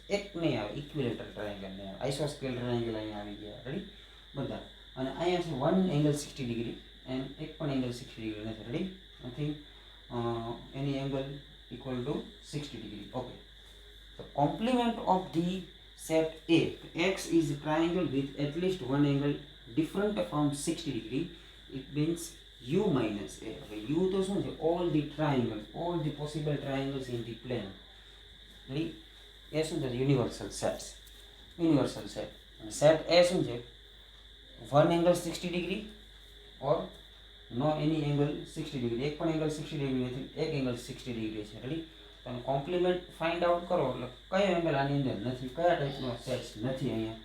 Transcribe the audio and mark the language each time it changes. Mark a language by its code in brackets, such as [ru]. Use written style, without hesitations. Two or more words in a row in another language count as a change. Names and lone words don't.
[gu] એક નહીં આવે, [en] equilateral triangle [gu] નહીં આવે. [en] isosceles triangle [gu] અહીંયા આવી ગયા, રેડી? બધા. અને અહીંયા છે [en] one angle 60 degree and [gu] એક પણ એંગલ 60 ડિગ્રી નથી, રેડી? [en] nothing any angle equal to 60 degree. ઓકે, તો complement of the set A, X is a triangle with at least one angle different from 60 degree. It means U minus A. [gu] હવે U તો શું છે? [en] All the triangles, all the possible triangles in the plane. [gu] રેડી? એ શું છે? [en] universal sets, universal set. [gu] અને સેટ એ શું છે? [en] one angle 60 degree or no any angle 60 degree. [gu] એક પણ એંગલ 60 ડિગ્રી નથી, એક એંગલ 60 ડિગ્રી છે, રેડી? તમે [en] complement find out [gu] કરો એટલે કયો એંગલ આની અંદર નથી, કયા ટાઈપનો સેટ્સ નથી અહીંયા.